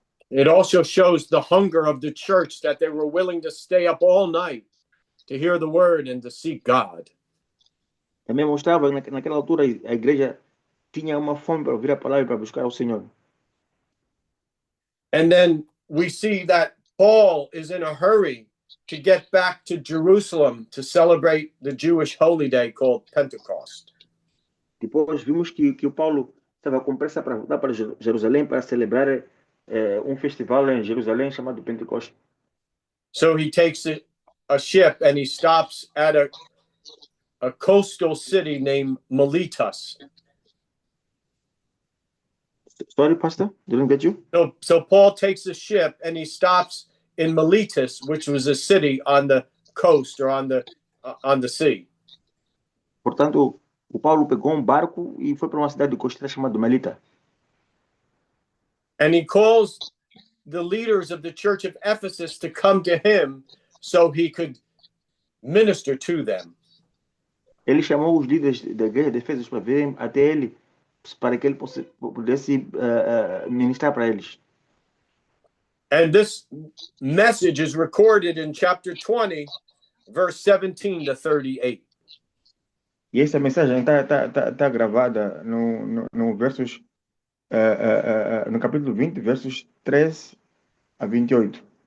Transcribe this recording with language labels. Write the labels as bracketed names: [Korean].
[English] It also shows the hunger of the church, that they were willing to stay up all night to hear the word and to seek God. [Portuguese] Também mostrava naquela altura a igreja tinha uma fome para ouvir a palavra e para buscar ao Senhor. [English] And then we see that Paul is in a hurry to get back to Jerusalem to celebrate the Jewish holy day called Pentecost. [Portuguese] Depois vimos que o Paulo estava com pressa para voltar para Jerusalém para celebrar festival em Jerusalém chamado Pentecostes. [English] So he takes a ship and he stops at a coastal city named Miletus. Sorry, Pastor, didn't get you. So Paul takes a ship and he stops in Miletus, which was a city on the coast or on the sea. [Portuguese] Portanto, o Paulo pegou barco e foi para uma cidade costeira chamada Melita. [English] And he calls the leaders of the church of Ephesus to come to him so he could minister to them. [Portuguese] Ele chamou os líderes da igreja de Efésios para virem até ele, para que ele pudesse ministrar para eles. [English] And this message is recorded in chapter 20, verse 17 to 38. [Portuguese] E essa mensagem está gravada no versos no capítulo 20, versos 3 a 28.